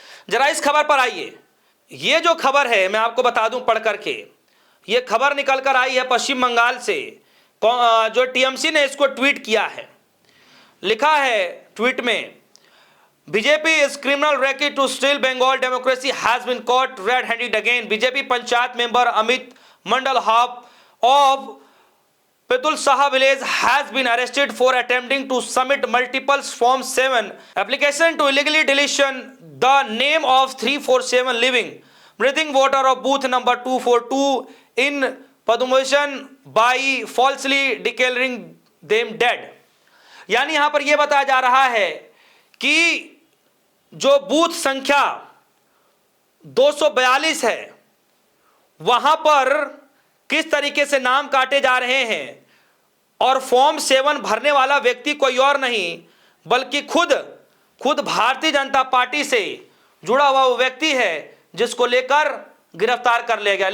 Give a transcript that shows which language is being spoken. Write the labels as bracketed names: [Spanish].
[Hindi] जरा इस खबर पर आइए। यह जो खबर है मैं आपको बता दूं पढ़ करके, यह खबर निकल कर आई है पश्चिम बंगाल से। जो टीएमसी ने इसको ट्वीट किया है, लिखा है ट्वीट में [English] BJP is criminal racket to steal Bengal democracy has been caught red handed again. BJP panchayat member Amit Mandal half of Pitul Saha village has been arrested for attempting to submit multiple Form 7 application to illegally deletion the name of 347 living breathing voter of booth number 242 in Padumation by falsely declaring them dead। [Hindi] यानी यहां पर यह बताया जा रहा है कि जो बूथ संख्या 242 है वहां पर किस तरीके से नाम काटे जा रहे हैं और फॉर्म 7 भरने वाला व्यक्ति कोई और नहीं बल्कि खुद भारतीय जनता पार्टी से जुड़ा हुआ वो व्यक्ति है जिसको लेकर गिरफ्तार कर लिया गया।